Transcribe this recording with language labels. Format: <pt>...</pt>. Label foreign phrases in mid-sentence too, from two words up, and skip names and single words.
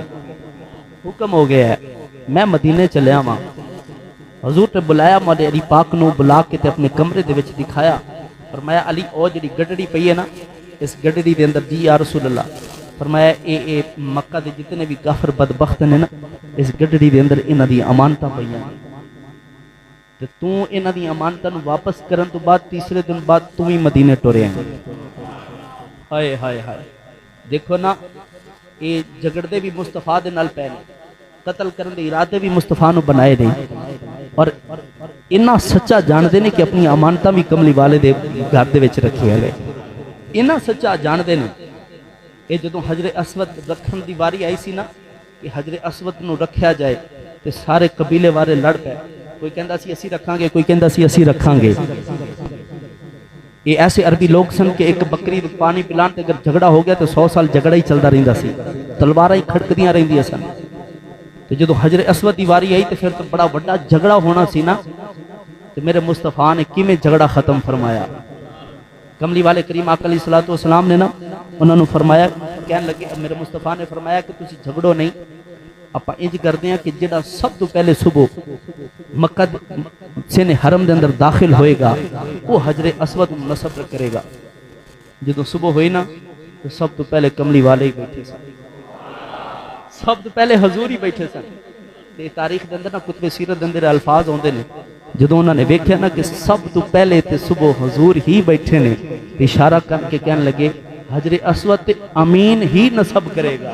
<pa>حکم ہو گیا ہے میں مدینے چلیا ماں۔ حضور نے بلایا مولا علی پاک نو، بلا کے تے اپنے کمرے دے وچ دکھایا، فرمایا علی او جڑی گڈڑی پئی ہے نا، اس گڈڑی دے اندر جی</pa> <ar>یا رسول اللہ،</ar> <pa>فرمایا اے مکہ دے جتنے بھی کافر بدبخت نے نا، اس گڈڑی دے اندر انہاں دی امانتاں پئیاں تے تو انہاں دی امانتاں نو واپس کرن تو بعد تیسرے دن بعد تو ہی مدینے ٹریا۔ ہائے ہائے ہائے، دیکھو نا اے جھگڑدے بھی مصطفیٰ دے نال پے نے، قتل کرن دے ارادے بھی مصطفیٰ نو بنائے نے، اور انہاں سچا جان دے نے کہ اپنی امانتاں بھی کملی والے دے گھر دے وچ رکھی ہے۔ انہاں سچا جان دے نے۔ اے جدوں حجر اسود رکھن دی واری آئی سی نا کہ حجر اسود نو رکھیا جائے تے سارے قبیلے والے لڑ پے، کوئی کہندا سی اسی رکھاں گے، کوئی کہندا سی اسی رکھاں گے۔ یہ ایسے عربی لوگ سن کہ ایک بکری پانی پلان تے اگر جھگڑا ہو گیا تو 100 سال جھگڑا ہی چلدا رہندا سی، تلواراں ہی کھڑکدیاں رہندیاں سن۔ تو جدو حجر اسود دی واری آئی تو پھر تو بڑا بڑا جھگڑا ہونا سی نا، تو میرے مصطفیٰ نے کیویں جھگڑا ختم فرمایا۔ کملی والے کریم آقا</pa> <ar>علیہ السلام</ar> <pa>نے نا انہوں نے فرمایا، کہنے لگے میرے مصطفیٰ نے فرمایا کہ تسی جھگڑو نہیں، اپا انج کردے ہیں کہ جڑا سب تو پہلے صبح مکہ سے حرم دے اندر داخل ہوئے گا وہ حجر اسود نصب کرے گا۔ جدو صبح ہوئی نا تو سب تو پہلے کملی والے ہی بیٹھے سن، سب تو پہلے حضور ہی بیٹھے سن۔ تے تاریخ دے اندر نا کتب سیرت دے اندر الفاظ ہوندے نے، جدوں انہوں نے ویکھیا نا کہ سب تو پہلے تے صبح حضور ہی بیٹھے نے، اشارہ کر کے کہنے لگے حجر اسود تے امین ہی نصب کرے گا۔</pa>